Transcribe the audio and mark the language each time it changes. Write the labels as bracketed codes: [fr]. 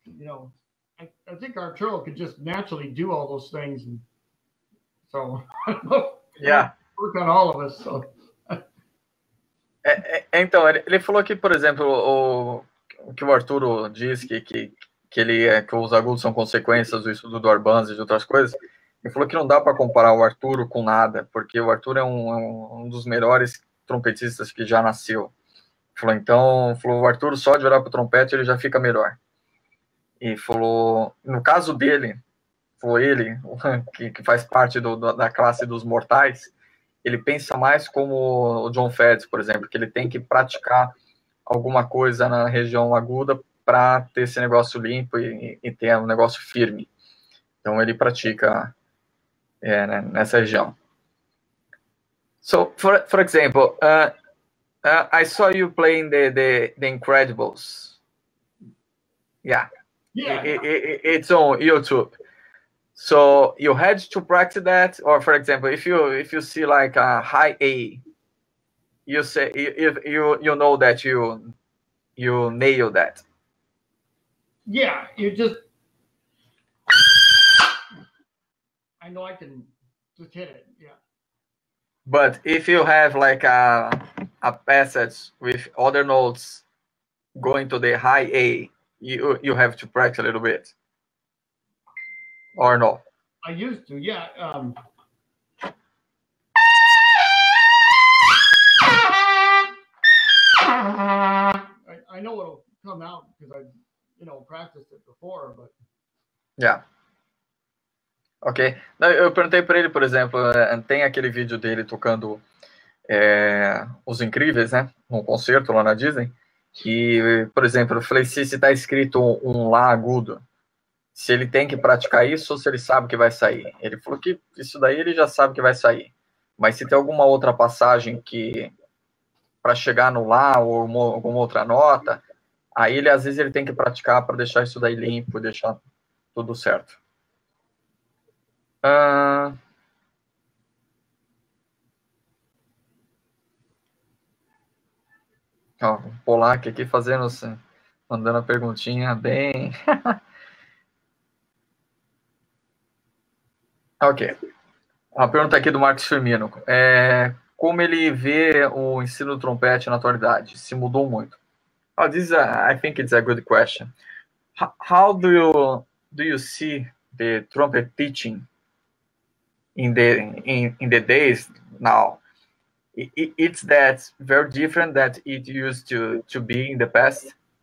[en] You know, I think Arturo could just naturally do all those things, and so yeah, work on all of us. So [pt] Então, ele falou que, por exemplo, o que o Arturo diz que que os agudos são consequências do estudo do Orbanz e de outras coisas. Ele falou que não dá para comparar o Arturo com nada, porque o Arturo é um dos melhores trompetistas que já nasceu. Falou, o Arturo só de olhar para o trompete ele já fica melhor. E falou, no caso dele, foi ele, que faz parte da classe dos mortais, ele pensa mais como o John Feds, por exemplo, que ele tem que praticar alguma coisa na região aguda para ter esse negócio limpo e ter um negócio firme. Então ele pratica né, nessa região. [en] So, for example, I saw you playing the Incredibles. Yeah. It's on YouTube. So you had to practice that, or for example, if you see like a high A, you say you know that you nail that. Yeah, you just. I know I can just hit it. Yeah. But if you have like a passage with other notes going to the high A, you have to practice a little bit, or no? I used to, yeah. I know it'll come out because I practiced it before, but. Yeah. Ok. [pt] Não, eu perguntei para ele, por exemplo, tem aquele vídeo dele tocando Os Incríveis, né? Num concerto lá na Disney. E, por exemplo, eu falei, se está escrito um Lá agudo, se ele tem que praticar isso ou se ele sabe que vai sair. Ele falou que isso daí ele já sabe que vai sair. Mas se tem alguma outra passagem que para chegar no Lá ou alguma outra nota, aí ele às vezes ele tem que praticar para deixar isso daí limpo, deixar tudo certo. Ó, o Polaco aqui mandando a perguntinha bem. Ok. Uma pergunta aqui do Marcos Firmino. Como ele vê o ensino do trompete na atualidade? Se mudou muito? [en] Oh, I think it's a good question. How do you see the trumpet teaching in the days now? It's that very different that it used to be in the past?